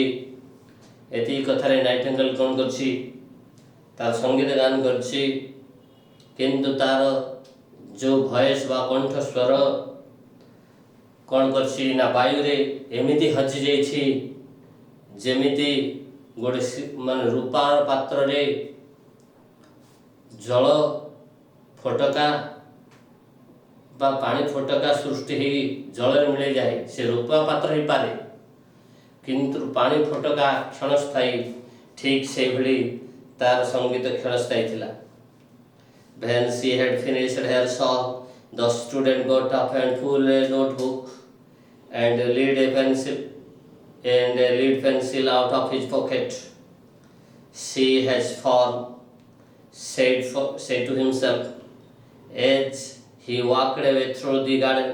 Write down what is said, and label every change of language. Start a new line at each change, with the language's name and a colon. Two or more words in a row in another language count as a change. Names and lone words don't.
Odia: ଏତିକି କଥାରେ ନାଇଟିଙ୍ଗେଲ୍ କ'ଣ କରିଛି, ତାର ସଙ୍ଗୀତ ଗାନ କରିଛି, କିନ୍ତୁ ତାର ଯେଉଁ ଭଏସ୍ ବା କଣ୍ଠସ୍ୱର କ'ଣ କରିଛି ନା ବାୟୁରେ ଏମିତି ହଜି ଯାଇଛି, ଯେମିତି ଗୋଟେ ରୂପାର ପାତ୍ରରେ ଜଳ ଫୋଟକା ବା ପାଣି ଫୋଟକା ସୃଷ୍ଟି ହେଇ ଜଳରେ ମିଳେଇଯାଏ। ସେ ରୂପା ପାତ୍ର ହେଇପାରେ, କିନ୍ତୁ ପାଣି ଫୋଟକା କ୍ଷଣସ୍ଥାୟୀ। ଠିକ୍ ସେଇଭଳି ତାର ସଙ୍ଗୀତ କ୍ଷଣସ୍ଥାୟୀ ଥିଲା।
English: When she had finished her song, the student got up and pulled a notebook and a lead pencil out of his pocket. She has fallen, said to himself as he walked away through the garden.